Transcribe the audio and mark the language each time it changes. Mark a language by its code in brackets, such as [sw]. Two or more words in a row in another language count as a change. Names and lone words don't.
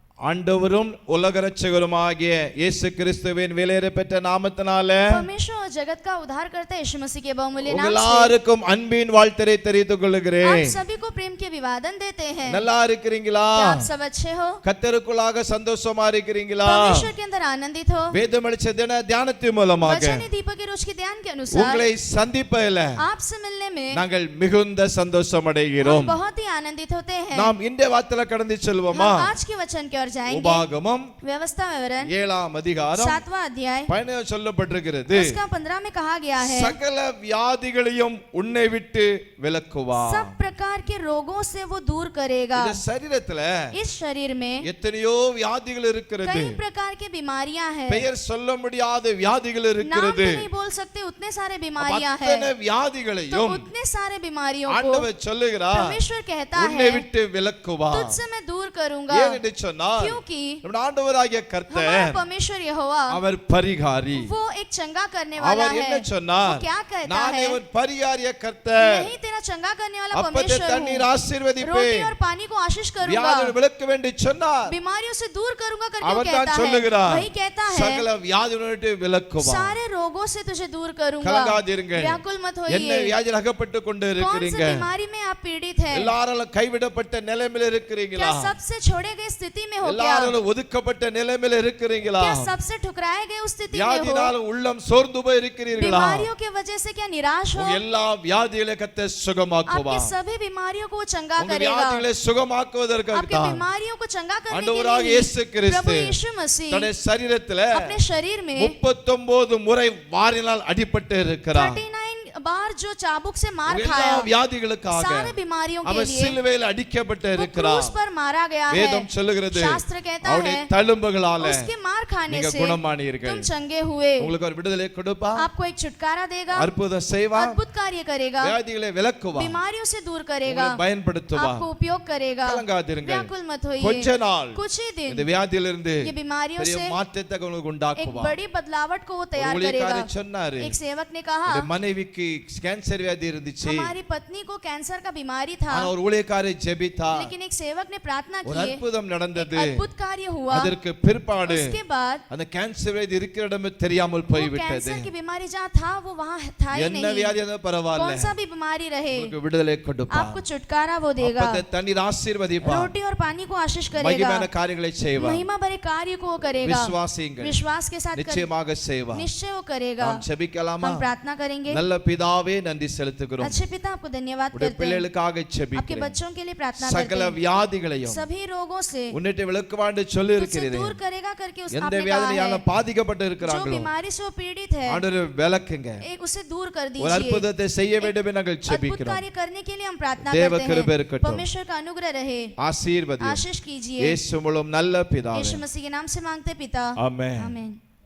[ta] ஆண்டவரும் உலக இரட்சகருமாகிய இயேசு கிறிஸ்துவின் விலையேறப்பெற்ற நாமத்தினாலே [hi] परमेश्वर और जगत का उद्धार करता है यीशु मसीह के बहुमूल्य नाम से [ta] எல்லாருக்கும் அன்பின் வாழ்த்தை தெரிவித்துக் கொள்கிறேன். [hi] आप सभी को प्रेम के अभिवादन देते हैं. [ta] நல்லா இருக்கிறீங்களா? [hi] आप सब अच्छे हो? [ta] கர்த்தருக்குள்ளாக சந்தோஷமா இருக்கிறீங்களா? [hi] परमेश्वर के अंदर आनंदित हो? [ta] வேதமளிச்ச தின தியானத்தின் மூலமாக [hi] वचन दीपक के रोज के ध्यान के अनुसार [ta] உங்களை சந்திப்பதிலே [hi] आपसे मिलने में [ta] நாங்கள் மிகுந்த சந்தோஷம் அடைகிறோம். [hi] हम बहुत ही आनंदित होते हैं. [ta] நாம் இந்த வார்த்தையில கடந்து செல்வோமா? [hi] हम आज के वचन की ओर जाएंगे. [ta] உபாகமம் [hi] व्यवस्था विवरण [ta] 7ஆம் அதிகாரம் [hi] 7वां अध्याय [ta] 15 சொல்லப்பட்டிருக்கிறது. [hi] उसका 15 में कहा गया है [ta] சகல வியாதிகளையும் உன்னை விட்டு விலக்குவார். [hi] सब प्रकार के रोगों से वो दूर करेगा. [ta] இந்த சரீரத்துல [hi] इस शरीर में [ta] எத்தனையோ வியாதிகள் இருக்கிறது. [hi] कई प्रकार की बीमारियां हैं. [ta] பெயர் சொல்ல முடியாத வியாதிகள் [hi] नाम [ta] இருக்கிறது. [hi] तो नहीं बोल सकते उतने सारे बीमारियां हैं. [ta] அத்தனை [hi] तो [ta] வியாதிகளையும் [hi] उतने सारे बीमारियों को [ta] ஆண்டவர் சொல்லுகிறார் [hi] परमेश्वर कहता [ta] உன்னை [hi] है [ta] விட்டு விலக்குவார். [hi] तुझसे मैं दूर करूंगा. [ta] ஏன் என்று சொன்னார் [hi] क्योंकि [ta] நம்ம ஆண்டவராகிய கர்த்தர் [hi] हमारा परमेश्वर यहोवा [ta] அவர் பரிகாரி. [hi] वो एक चंगा करने वाला [ta] அவர் [hi] है. [ta] என்ன சொன்னார்? [hi] वो क्या कहता [ta] நானே [hi] है? [ta] ஒரு பரிகாரிய கர்த்தர். [hi] नहीं तेरा चंगा करने वाला [ta] அப்பத்தை [hi] परमेश्वर [ta] தண்ணீர் [hi] हूँ. [ta] ஆசீர்வதிப்பேன். [hi] रोटी और पानी को आशीष करूंगा. [ta] வியாதியை விலக்க வேண்டும் சொன்னார். [hi] बीमारियों से दूर करूंगा करके वो [ta] அவர் தான் [hi] कहता है. [ta] சொல்லுகிறார் [hi] वही कहता है [ta] சகல வியாதியை விட்டு விலக்குவார். [hi] सारे रोगों से तुझे दूर करूंगा. [ta] கலங்காதிருங்கள். [hi] व्याकुल मत [ta] என்ன [hi] होइए. [ta] வியாதியில் அகப்பட்டு கொண்டு [hi] कौन सी [ta] இருக்கிறீங்க? [hi] बीमारी में आप पीड़ित हैं? [ta] எல்லாரும் கைவிடப்பட்ட நிலைமையில இருக்கிறீங்களா? [hi] क्या सबसे छोड़े गए स्थिति में हो क्या? [ta] எல்லாரும் ஒதுக்கப்பட்ட நிலைமையில இருக்கிறீங்களா? [hi] क्या सबसे ठुकराए गए उस स्थिति में हो? [ta] வியாதினால உள்ளம் சோர்ந்து போய் இருக்கிறீர்களா? [hi] बीमारियों के वजह से क्या निराश हो? [ta] உங்க எல்லா வியாதிகளை கர்த்தர் [hi] आपके [ta] சுகமாக்குவார். [hi] सभी बीमारियों को वो चंगा [ta] உங்க [hi] करेगा. [ta] வியாதிகளை சுகமாக்குவதற்காக [hi] आपके [ta] தான் [hi] बीमारियों को चंगा करने के [ta] ஆண்டவராகிய [hi] लिए [ta] இயேசு கிறிஸ்து [hi] प्रभु यीशु मसीह [ta] தன்னுடைய சரீரத்தில [hi] अपने शरीर में [ta] 39 முறை வாரினால் அடிபட்டு இருக்கிறார். [hi] 39 बार जो चाबुक से मार [ta] உங்க [hi] खाया [ta] எல்லா வியாதிகளுக்காக [hi] सारे बीमारियों के [ta] அவர் [hi] लिए [ta] சிலுவையில் அடிக்கப்பட்டு [hi] वो [ta] இருக்கிறார். [hi] क्रूस पर मारा गया है. [ta] வேதம் சொல்லுகிறது [hi] शास्त्र कहता [ta] அவருடைய [hi] है [ta] தழும்புகளால [hi] उसके मार खाने [ta] நீங்க [hi] से [ta] குணமானீர்கள். [hi] तुम चंगे हुए. [ta] உங்களுக்கு ஒரு விடுதலை கொடுப்பா, [hi] आपको एक छुटकारा देगा, [ta] அற்புதம் செய்வா, [hi] अद्भुत कार्य करेगा, [ta] வியாதிகளை விலக்குவா, [hi] बीमारियों से दूर करेगा, [ta] உங்களை பயன்படுத்துவா. [hi] आपको उपयोग करेगा. [ta] கலங்காதிருங்கள். [hi] व्याकुल मत होइए. [ta] கொஞ்ச நாள் [hi] कुछ ही [ta] இந்த [hi] दिन [ta] வியாதியிலிருந்து [hi] ये बीमारियों [ta] பெரிய [hi] से [ta] மாற்றத்தை உங்களுக்கு [hi] एक [ta] உண்டாக்குவா. [hi] बड़ी बदलावट को वो [ta] ஒரு [hi] तैयार करेगा. [ta] ஊழியக்காரர் சொன்னாரு, [hi] एक सेवक ने कहा [ta] என்னுடைய மனைவிக்கு கேன்சர் வியாதி இருந்துச்சு. [hi] हमारी पत्नी को कैंसर का बीमारी था, [ta] ஆனா ஒரு ஊழியக்காரர் ஜெபித்தா [hi] लेकिन एक सेवक ने प्रार्थना [ta] ஒரு [hi] की, [ta] அற்புதம் நடந்தது. [hi] अद्भुत कार्य हुआ. [ta] அதற்கு பிற்பாடு [hi] उसके बाद [ta] அந்த கேன்சர் வியாதி இருக்கிற இடமே தெரியாமல் [hi] वो [ta] போய்விட்டது. [hi] कैंसर की बीमारी जहाँ था वो वहाँ था ही [ta] என்ன [hi] नहीं. [ta] வியாதி இருந்தாலும் பரவாயில்ல, [hi] कौन सा भी बीमारी रहे [ta] உங்களுக்கு விடுதலை கொடுப்பா. [hi] आपको छुटकारा वो देगा. [ta] அப்பத்தை தண்ணீர் ஆசீர்வதிப்பா. [hi] रोटी और पानी को आशीष करेगा. [ta] மகிமையான காரியங்களை செய்வா. [hi] महिमा भरे कार्य को वो करेगा. [ta] விசுவாசியுங்கள். [hi] विश्वास के साथ [ta] நிச்சயமாக செய்வா. [hi] निश्चय वो करेगा. [ta] நாம் ஜெபிக்கலாமா? [hi] हम प्रार्थना करेंगे. [ta] நல்ல பிதாவே நன்றி செலுத்துகிறோம். [hi] अच्छे पिता आपको धन्यवाद [ta] உடைய [hi] करते हैं. [ta] பிள்ளைகளுக்காக [hi] आपके [ta] ஜெபிக்கிறேன். [hi] बच्चों के लिए प्रार्थना [ta] சகல [hi] करते हैं. [ta] வியாதிகளையும் [hi] सभी रोगों से [ta] உன்னிட்டு விலக்குவாண்டு சொல்லி [hi] तुझसे [ta] இருக்கிறீரே. [hi] दूर करेगा करके उस [ta] எந்த [hi] आपने कहा [ta] வியாதியால [hi] है. [ta] பாதிக்கப்பட்டு [hi] जो [ta] இருக்கிறாங்களோ [hi] बीमारी से वो पीड़ित है [ta] ஆண்டவரே விலக்குங்க. [hi] एक उसे दूर कर [ta] ஒரு [hi] दीजिए. [ta] அற்புதத்தை செய்ய வேண்டும் என்று நாங்கள் [hi] अद्भुत [ta] ஜெபிக்கிறோம். [hi] कार्य करने के लिए हम प्रार्थना [ta] தேவ [hi] करते [ta] கிருபை [hi] हैं. [ta] இருக்கட்டும். [hi] परमेश्वर का अनुग्रह रहे. [ta] ஆசீர்வதியும். [hi] आशीष कीजिए. [ta] இயேசு மூலம் நல்ல பிதாவே. [hi] यीशु मसीह के नाम से मांगते पिता. [ta] ஆமென். [hi] आमीन.